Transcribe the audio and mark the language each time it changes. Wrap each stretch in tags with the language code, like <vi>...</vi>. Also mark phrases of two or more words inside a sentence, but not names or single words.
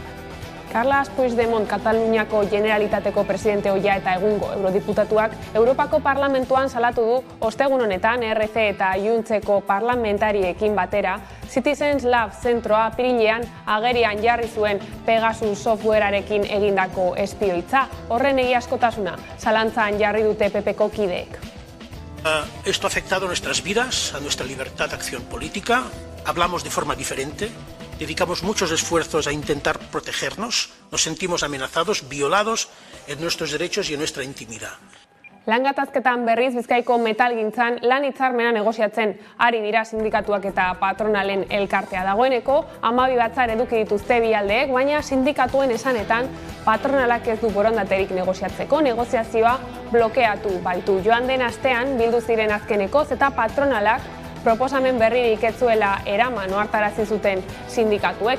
<eu>Carles Puigdemont, Kataluniako Generalitateko presidente ohia eta egungo eurodiputatuak Europako Parlamentuan salatu du ostegun honetan ERC eta Juntzeko parlamentariekin batera Citizens Lab zentroa apirilean agerian jarri zuen Pegasus softwarearekin egindako espioitza. Horren egiazkotasuna zalantzan jarri dute PPko kideek.</eu> <es>Esto ha afectado a nuestras vidas, a nuestra libertad de acción política. Hablamos de forma diferente, dedicamos muchos esfuerzos a intentar protegernos, nos sentimos amenazados, violados en nuestros derechos y en nuestra intimidad.</es> <eu>Lan gatazketan berriz Bizkaiko metalgintzan lan hitzarmena negoziatzen ari dira sindikatuak eta patronalen elkartea. Dagoeneko 12 batzar eduki dituzte bi aldeek, baina sindikatuen esanetan patronalak ez du borondaterik negoziatzeko. Negoziazioa blokeatu baitu. Joan den astean bildu ziren azkenekoz eta patronalak proposamen berririk ez zuela eraman ohartarazi zuten sindikatuek.</eu>